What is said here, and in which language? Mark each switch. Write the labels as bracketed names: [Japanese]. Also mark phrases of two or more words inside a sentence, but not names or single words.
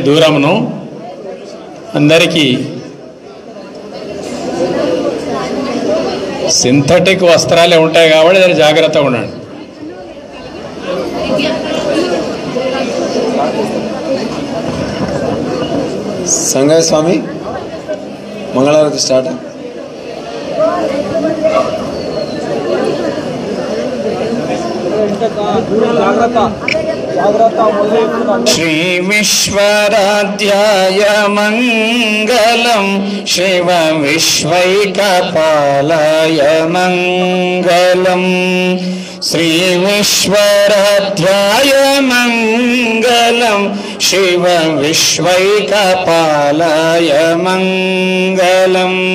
[Telugu] దూరమును అందరికీ సింథటిక్ వస్త్రాలే ఉంటాయి కాబట్టి దాన్ని జాగ్రత్తగా ఉండండి. సంగయ్య స్వామి మంగళహారతి స్టార్ట్. [Sanskrit] श्री विश्वराध्याय मंगलम शिव विश्वैकपालाय मंगलम श्री विश्वराध्याय मंगलम शिव विश्वैकपालाय मंगलम